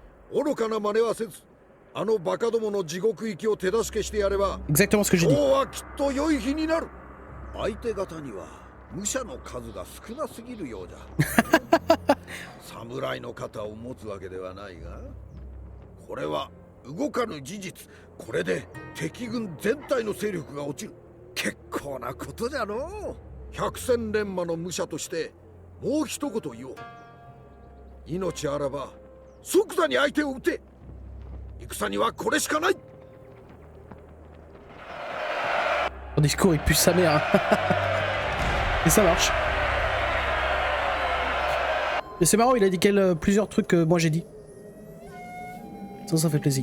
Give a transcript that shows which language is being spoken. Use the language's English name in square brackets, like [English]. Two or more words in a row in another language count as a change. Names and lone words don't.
[Japanese] 愚かな真似はせず、あのバカどもの地獄行きを手助けしてやれば、 [French] Exactement ce que j'ai dit. [Japanese] 今日はきっと良い日になる。相手方には武者の数が少なすぎるようじゃ。侍の肩を持つわけではないが、これは動かぬ事実。これで敵軍全体の勢力が落ちる。結構なことじゃのう。百戦錬磨の武者としてもう一言言おう。命あらば即座に相手を撃て。戦にはこれしかない。 [French] Son discours il pue sa mère. Et ça marche. Et c'est marrant, il a dit plusieurs trucs que moi j'ai dit. Ça fait plaisir.